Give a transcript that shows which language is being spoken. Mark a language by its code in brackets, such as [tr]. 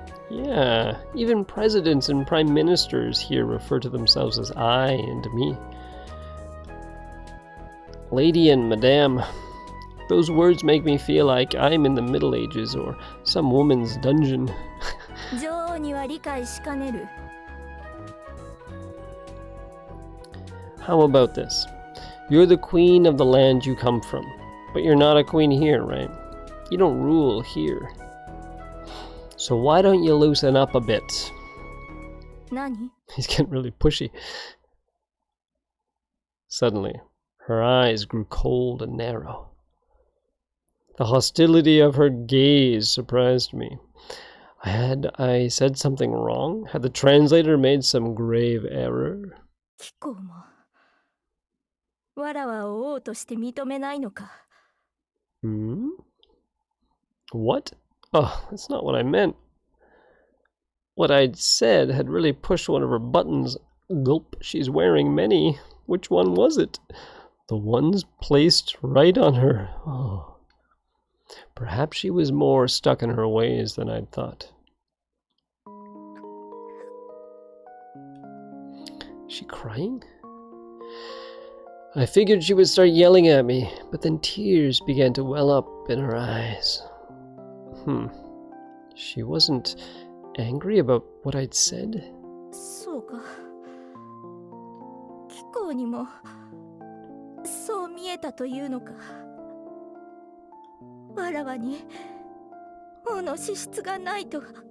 [en] Yeah, even presidents and prime ministers here refer to themselves as I and me. Lady and Madame. Those words make me feel like I'm in the Middle Ages or some woman's dungeon. [ja] 女王には理解しかねる。 [en] How about this? You're the queen of the land you come from, but you're not a queen here, right? You don't rule here. So why don't you loosen up a bit? [ja] 何？ [en] He's getting really pushy. Suddenly, her eyes grew cold and narrow. The hostility of her gaze surprised me. Had I said something wrong? Had the translator made some grave error? [ja] 貴公もわらわを王として認めないのか。 [en] What? Oh, that's not what I meant. What I'd said had really pushed one of her buttons. Gulp, she's wearing many. Which one was it? The ones placed right on her. Oh. Perhaps she was more stuck in her ways than I'd thought. Is she crying? I figured she would start yelling at me, but then tears began to well up in her eyes. She wasn't angry about what I'd said? [ja] そうか。貴公にもそう見えたというのか。わらわに王の資質がないと。